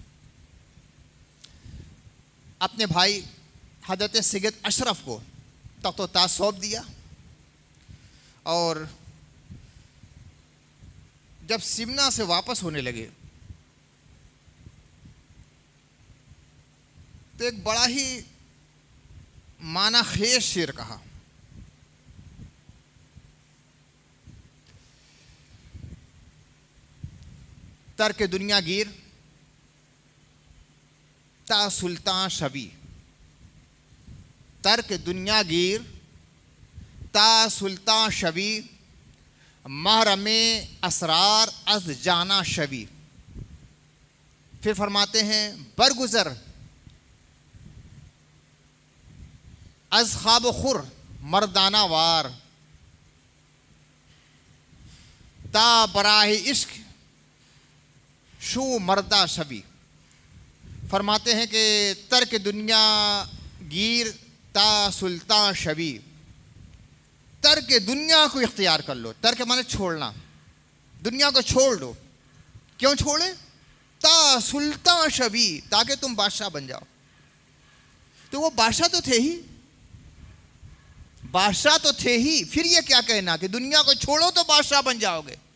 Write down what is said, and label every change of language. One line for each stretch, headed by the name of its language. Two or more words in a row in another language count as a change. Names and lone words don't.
Urdu: اپنے بھائی حضرت سید اشرف کو تخت و تاج سونپ دیا، اور جب سمنا سے واپس ہونے لگے تو ایک بڑا ہی معنی خیز شعر کہا،
Persian: ترک دنیا گیر تا سلطان شوی، ترک دنیا گیر تا سلطان شوی، محرم اسرار از جانا شوی۔
Urdu: پھر فرماتے ہیں
Persian: برگزر از خواب خور مردانہ وار، تا براہ عشق شو مردہ شوی۔
Urdu: فرماتے ہیں کہ
Persian: ترک دنیا گیر تا سلطان شوی،
Urdu: ترک دنیا کو اختیار کر لو، ترک مانے چھوڑنا، دنیا کو چھوڑ دو۔ کیوں چھوڑے؟
Persian: تا سلطان شوی، تاکہ تم بادشاہ بن جاؤ۔
Urdu: تو وہ بادشاہ تو تھے ہی، بادشاہ تو تھے ہی، پھر یہ کیا کہنا کہ دنیا کو چھوڑو تو بادشاہ بن جاؤ گے۔